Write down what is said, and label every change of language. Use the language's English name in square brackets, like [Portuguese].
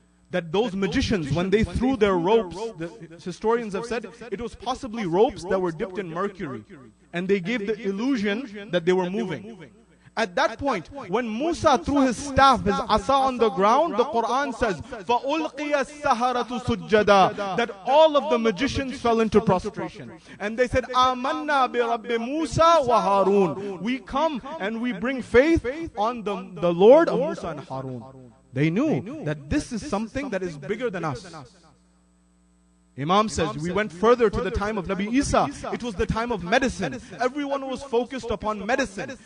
[English] That those magicians, when they threw their ropes, the historians have said, it was possibly ropes that were dipped in mercury. And they gave the illusion that they were moving. At that point, when Musa threw his staff, his asa on the ground, the Quran says, [Arabic] فَأُلْقِيَ السَّحَرَةُ سُجَّدًا, [English] that all of the magicians fell into prostration. And they said, [Arabic] آمَنَّا بِرَبِّ مُوسَى وَهَارُونَ. [English] We come and we bring faith on the Lord of Musa and Harun. They knew that this is something that is bigger than us. Imam says, we went further to the time of Nabi Isa. It was the time of medicine. Everyone was focused upon medicine.